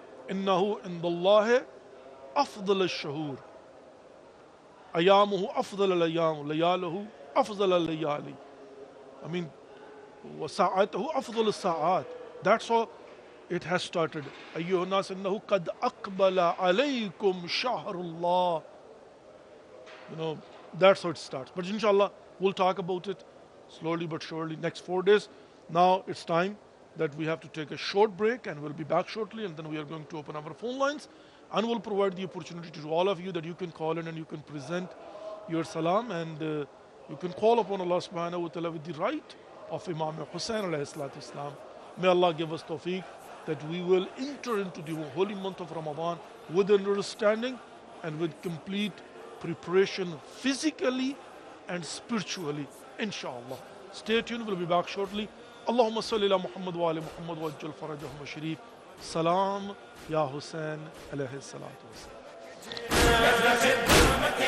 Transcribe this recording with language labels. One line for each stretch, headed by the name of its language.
Arabic: إنه عند الله أفضل الشهور أيامه أفضل الأيام لياله أفضل الليالي.
English: I mean,
Arabic: وساعته أفضل الساعات.
English: That's how it has started.
Arabic: أيها الناس إنه قد أقبل عليكم شهر الله.
English: That's how it starts. But inshallah, we'll talk about it slowly but surely next 4 days. Now it's time that we have to take a short break, and we'll be back shortly, and then we are going to open our phone lines, and we'll provide the opportunity to all of you that you can call in and you can present your salam, and you can call upon Allah subhanahu wa ta'ala with the right of Imam Hussain alayhi salatu islam. May Allah give us tawfiq that we will enter into the holy month of Ramadan with understanding and with complete preparation physically and spiritually, inshallah. Stay tuned, we'll be back shortly.
Arabic: اللهم صل على محمد وآل محمد وعجل فرجهم الشريف. سلام يا حسين عليه الصلاة والسلام.